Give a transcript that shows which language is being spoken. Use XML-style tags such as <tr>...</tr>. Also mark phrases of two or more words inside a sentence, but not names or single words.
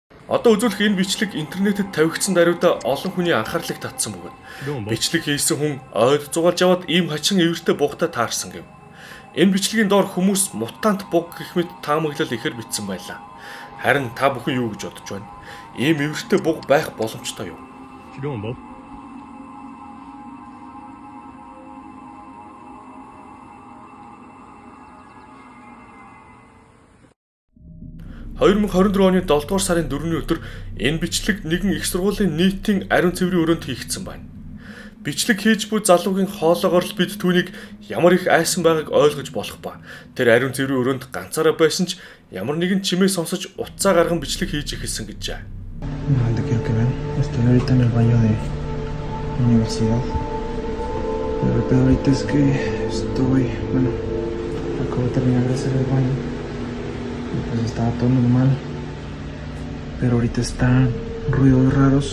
<mn>Одоо үзүүлэх энэ бичлэг интернетэд тавигдсан даруйда олон хүний анхаарлыг татсан бөгөөд бичлэг хийсэн хүн ойд зугаалж аваад ийм хачин эвэртэй бугтай таарсан гэв. Энэ бичлэгийн доор хүмүүс мутант буг гэх мэт таамаглал ихээр бичсэн байлаа. Харин та бүхэн юу гэж бодож байна? Ийм эвэртэй буг байх боломжтой юу?</mn> <en>What you doing, Bo?</en> <mn>2024 оны 7 дугаар сарын 4-ний өдөр энэ бичлэг нэгэн их сургуулийн нийтийн ариун цэврийн өрөөнд хийгдсэн байна. Бичлэг хийж буй залуугийн хоолоогоор л бид түүнийг ямар их айсан байгааг ойлгож болох ба тэр ариун цэврийн өрөөнд ганцаараа байсан ч ямар нэгэн чимээ сонсож утсаа гарган бичлэг хийж эхэлсэн гэжээ.</mn> <es>No te quiero que vean. Estoy ahorita en el baño de la universidad. Pero el pedo ahorita es que acabo de terminar de hacer el baño. Y pues estaba todo normal. Pero ahorita están ruidos raros.</es>